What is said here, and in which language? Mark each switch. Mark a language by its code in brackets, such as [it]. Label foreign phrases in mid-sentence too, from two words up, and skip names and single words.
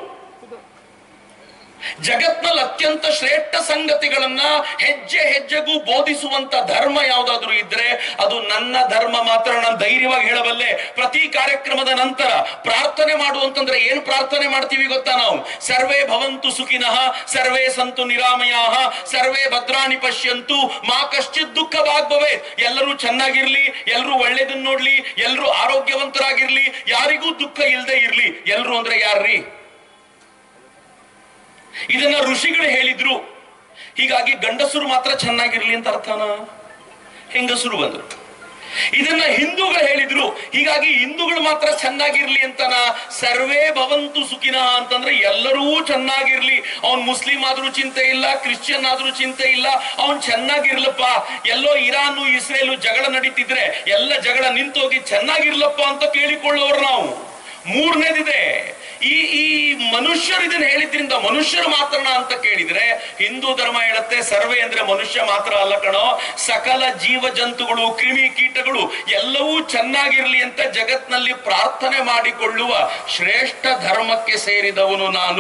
[kn] ಜಗತ್ನಲ್ಲಿ ಅತ್ಯಂತ ಶ್ರೇಷ್ಠ ಸಂಗತಿಗಳನ್ನ ಹೆಜ್ಜೆ ಹೆಜ್ಜೆಗೂ ಬೋಧಿಸುವಂತ ಧರ್ಮ ಯಾವ್ದಾದ್ರು ಇದ್ರೆ ಅದು ನನ್ನ ಧರ್ಮ ಮಾತ್ರ. ನಾನು ಧೈರ್ಯವಾಗಿ ಹೇಳಬಲ್ಲೆ. ಪ್ರತಿ ಕಾರ್ಯಕ್ರಮದ ನಂತರ ಪ್ರಾರ್ಥನೆ ಮಾಡುವಂತಂದ್ರೆ ಏನ್ ಪ್ರಾರ್ಥನೆ ಮಾಡ್ತೀವಿ ಗೊತ್ತಾ ನಾವು? [sa] ಸರ್ವೇ ಭವಂತು ಸುಖಿನಃ, ಸರ್ವೇ ಸಂತು ನಿರಾಮಯಾಃ, ಸರ್ವೇ ಭದ್ರಾಣಿ ಪಶ್ಯಂತು, ಮಾ ಕಶ್ಚಿತ್ ದುಃಖ ಭಾಗ್ಭವೆ. [kn] ಎಲ್ಲರೂ ಚೆನ್ನಾಗಿರ್ಲಿ, ಎಲ್ಲರೂ ಒಳ್ಳೇದನ್ನ ನೋಡ್ಲಿ, ಎಲ್ಲರೂ ಆರೋಗ್ಯವಂತರಾಗಿರ್ಲಿ, ಯಾರಿಗೂ ದುಃಖ ಇಲ್ಲದೆ ಇರ್ಲಿ. ಎಲ್ಲರೂ ಅಂದ್ರೆ ಯಾರ್ರೀ? ಇದನ್ನ ಋಷಿಗಳು ಹೇಳಿದ್ರು. ಹೀಗಾಗಿ ಗಂಡಸರು ಮಾತ್ರ ಚೆನ್ನಾಗಿರ್ಲಿ ಅಂತ ಅರ್ಥನಾ? ಹೆಂಗಸರು ಬಂದ್ರು. ಇದನ್ನ ಹಿಂದೂಗಳು ಹೇಳಿದ್ರು. ಹೀಗಾಗಿ ಹಿಂದೂಗಳು ಮಾತ್ರ ಚೆನ್ನಾಗಿರ್ಲಿ ಅಂತನ? [sa] ಸರ್ವೇ ಭವಂತು ಸುಖಿನಃ [kn] ಅಂತಂದ್ರೆ ಎಲ್ಲರೂ ಚೆನ್ನಾಗಿರ್ಲಿ. ಅವನ್ ಮುಸ್ಲಿಂ ಆದ್ರೂ ಚಿಂತೆ ಇಲ್ಲ, ಕ್ರಿಶ್ಚಿಯನ್ ಆದ್ರೂ ಚಿಂತೆ ಇಲ್ಲ, ಅವನ್ ಚೆನ್ನಾಗಿರ್ಲಪ್ಪ. ಎಲ್ಲೋ ಇರಾನು ಇಸ್ರೇಲು ಜಗಳ ನಡೀತಿದ್ರೆ ಎಲ್ಲ ಜಗಳ ನಿಂತೋಗಿ ಚೆನ್ನಾಗಿರ್ಲಪ್ಪ ಅಂತ ಕೇಳಿಕೊಳ್ಳೋರು ನಾವು. ಮೂರನೇದಿದೆ, ಈ ಮನುಷ್ಯರು ಇದನ್ನ ಹೇಳಿದ್ರಿಂದ ಮನುಷ್ಯರು ಮಾತ್ರ ಅಂತ ಕೇಳಿದ್ರೆ ಹಿಂದೂ ಧರ್ಮ ಹೇಳುತ್ತೆ ಸರ್ವೇ ಅಂದ್ರೆ ಮನುಷ್ಯ ಮಾತ್ರ ಅಲ್ಲ ಕಣೋ, ಸಕಲ ಜೀವ ಜಂತುಗಳು, ಕ್ರಿಮಿ ಕೀಟಗಳು ಎಲ್ಲವೂ ಚೆನ್ನಾಗಿರ್ಲಿ ಅಂತ ಜಗತ್ನಲ್ಲಿ ಪ್ರಾರ್ಥನೆ ಮಾಡಿಕೊಳ್ಳುವ ಶ್ರೇಷ್ಠ ಧರ್ಮಕ್ಕೆ ಸೇರಿದವನು ನಾನು.